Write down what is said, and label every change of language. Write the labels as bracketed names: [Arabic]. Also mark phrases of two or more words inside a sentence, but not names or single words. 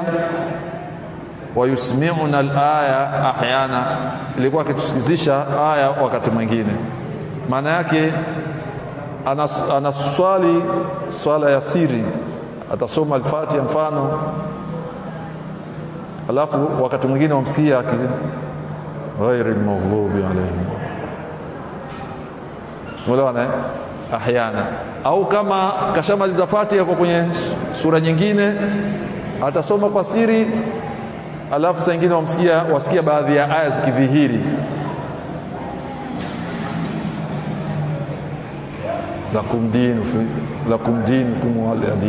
[Arabic] ويسمعنا الآية أحيانا, [Swahili] ilikuwa akitusikizisha aya wakati mwingine. Maana yake anaswali swala ya siri, atasoma al-Fatiha mfano, alafu wakati mwingine wamsikia akisema [Arabic] غير المغضوب عليهم, [Swahili] unaona ahyana, au kama kashamaliza Fatiha kwa kwenye sura nyingine atasoma kwa siri, alafu saa nyingine wasikia baadhi ya aya zikidhihiri, [Arabic] لكم دينكم ولي دين.